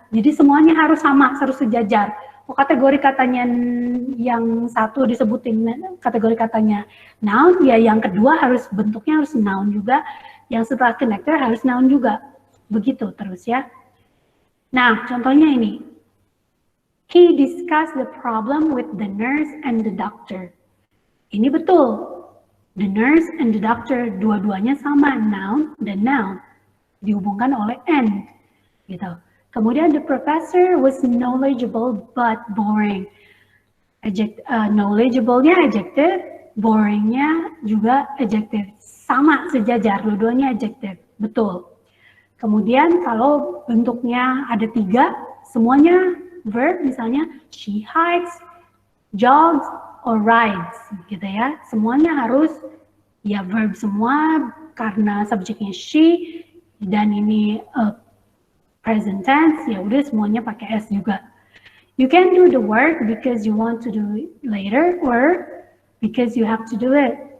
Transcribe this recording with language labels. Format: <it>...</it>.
<id>Jadi semuanya harus sama, harus sejajar. Kategori katanya yang satu disebutin kategori katanya noun, ya yang kedua harus bentuknya harus noun juga, yang setelah connector harus noun juga, begitu terus ya. Nah, contohnya ini.</id> <en>He discussed the problem with the nurse and the doctor.</en> <id>Ini betul.</id> <en>The nurse and the doctor,</en> <id>dua-duanya sama, noun dan noun, dihubungkan oleh and, gitu.</id> <en>Kemudian the professor was knowledgeable but boring.</en> <id>Knowledgeable-nya adjective, boring-nya juga adjective, sama sejajar, dua-duanya adjective, betul. Kemudian kalau bentuknya ada 3, semuanya verb, misalnya</id> <en>she hikes, jogs, or rides,</en> <id>gitu ya. Semuanya harus ya verb semua, karena subjeknya she dan ini present tense, ya udah semuanya pakai S juga.</id> <en>You can do the work because you want to do it later or because you have to do it.</en>